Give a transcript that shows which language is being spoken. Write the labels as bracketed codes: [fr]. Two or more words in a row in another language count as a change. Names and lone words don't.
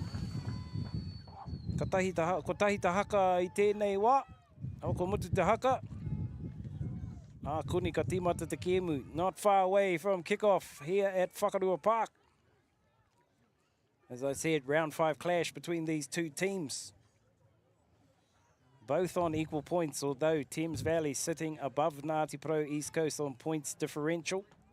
[mi] Ko tahi ta haka I tēnei wā, au ko mutu te haka. Kuni ka tīmata te kēmu, [en] not far away from kickoff here at Whakarua Park. As I said, round 5 clash between these two teams. Both on equal points, although Thames Valley sitting above Ngati Porou East Coast on points differential.